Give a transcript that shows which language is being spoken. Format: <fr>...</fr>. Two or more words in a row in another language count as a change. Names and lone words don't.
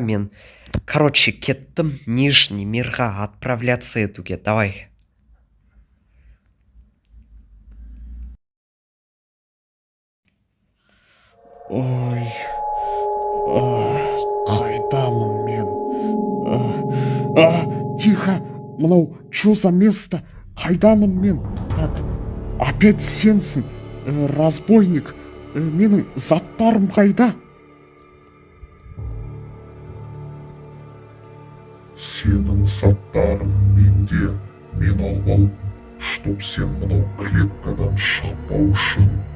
<kk>Мен, кеттім</kk> <ru>Нижний мирға</ru> <kk>отправляться етуге.</kk> <ru>Давай.</ru> <kk>Ой, қайдамын мен?</kk> <ru>Тихо, мынау что за место?</ru> <kk>Қайдамын мен?</kk> <ru>Так, опять сенсің, разбойник.</ru> <kk>Менің заттарым қайда? Сенің заттарың менде. Мен алып алып, чтоб сен мынау клеткадан шықпау үшін.</kk>